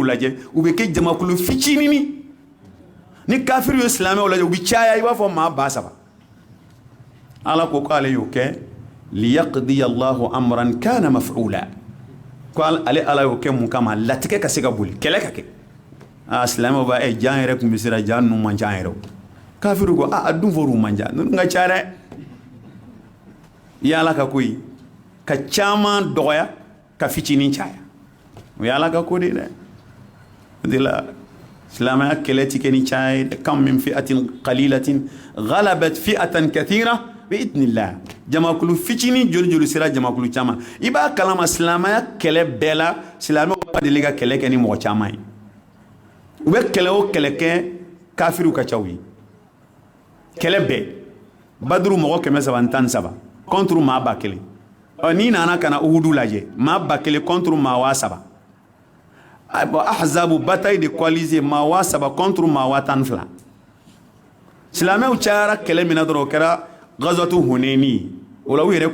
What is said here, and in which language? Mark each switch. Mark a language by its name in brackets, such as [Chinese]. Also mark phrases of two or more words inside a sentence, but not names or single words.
[Bambara] lajɛ u bɛ kɛ jamakulu fitinin ni kafiriw ye silamɛw lajɛ u bɛ caya i b'a fɔ maa 3000 Ala ko k'ale y'o kɛ [Arabic] ليقضي الله أمرا كان مفعولا [Bambara] ko ale Ala y'o kɛ mun kama latigɛ ka se ka boli kɛlɛ ka kɛ silamɛw b'a jan yɛrɛ tun bɛ sira jan ninnu man ca yɛrɛ kafiriw ko a dun fɔr'u man ca ninnu ka ca dɛ i y'Ala ka ko ye ka caman dɔgɔya ka fitinin caya o ye Ala ka ko de dɛ o de la silamaya kɛlɛ ti kɛ ni caya ye [Arabic] كم من فئة قليلة غلبت فئة كثيرة بإذن الله [Bambara] jamakulu fitini joli sira jamakulu caman i b'a kalama silamaya kɛlɛ bɛɛ la silamɛw ma deli ka kɛlɛ kɛ ni mɔgɔ caman ye u bɛ kɛlɛ o kɛlɛ kɛ kafiriw ka caw ye kɛlɛ bɛɛ baduru mɔgɔ 313 contre maa 1000 n'i nana ka na uhudu lajɛ maa 1000 contre maa 3000 ahzabu [French] bataille de coalisé [Bambara] maa 3000 contre maa 12 silamɛw cayara kɛlɛ min na dɔrɔn o kɛra gazwatu hunayni o la u yɛrɛ